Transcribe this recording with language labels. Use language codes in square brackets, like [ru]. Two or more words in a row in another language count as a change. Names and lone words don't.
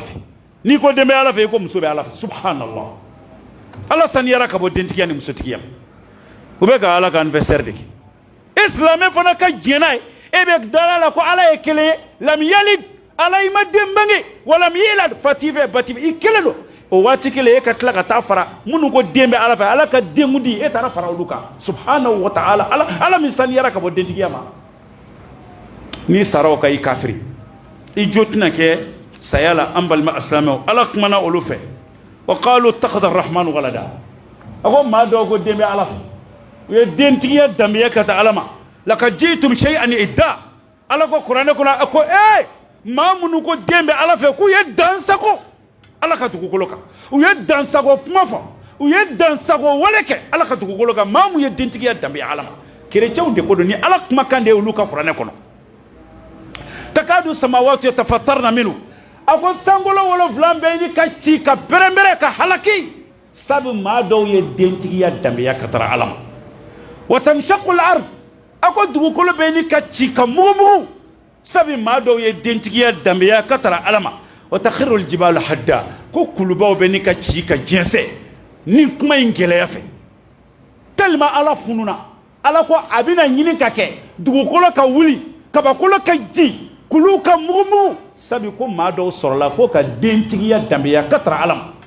[bm] fɛ n'i ko den bɛ ala fɛ i ko muso bɛ ala fɛ subhanallah ala saniyara ka bɔ dentigiya ni musotigiya u bɛ ka ala ka anniversaire de kɛ silamɛ fana ka diɲɛ n'a ye e bɛ dala la ko ala ye kelen ye [ar] لم يلد [bm] ala i ma den bange [ar] ولم يولد [bm] fati fɛ bati fɛ i kelen don o waati kelen e ka tila ka taa fara minnu ko den bɛ ala fɛ ala ka den di e taara fara olu kan [ar] سبحانه وتعالى [bm] ala min saniyara ka bɔ dentigiya ma n'i sara o kan i kafiri i jo tɛna kɛ saya la an balima alisilamɛw ala kumana olu fɛ [ar] وقالوا اتخذ الرحمن ولدا [bm] a ko maa dɔw ko den bɛ ala fɛ u ye dentigiya danbeya ka taa ala ma [ar] لقد جئتم شيئا إدا [bm] ala ko kuranɛ kɔnɔ a ko maa minnu ko den bɛ ala fɛ k'u ye dansago ala ka dugukolo kan u ye dansago kuma fɔ u ye dansago wale kɛ ala ka dugukolo kan maa mun ye dentigiya danbeya ala ma kerecɛnw de ko don ni ala kumakan de ye olu ka kuranɛ kɔnɔ [ar] تكاد السماوات يتفطرن منه [bm] a ko sankolo 7 bɛ ɲini ka ci ka pɛrɛnpɛrɛn ka halaki sabu maa dɔw ye dentigiya danbeya ka tara ala ma [ar] وتنشق الأرض [bm] a ko dugukolo bɛ ɲini ka ci ka mugumugu sabu maa dɔw ye dentigiya danbeya ka tara ala ma [ar] وتخر الجبال هدا [bm] ko kulubaw bɛ ɲini ka ci ka jɛnsɛ ni kuma in gɛlɛya fɛ tellement ala fununa ala ko a bɛna ɲini ka kɛ dugukolo ka wuli kabakolo ka ji kulu ka mugumugu sabu ko maa dɔw sɔrɔla ko ka dentigiya danbeya ka tara ala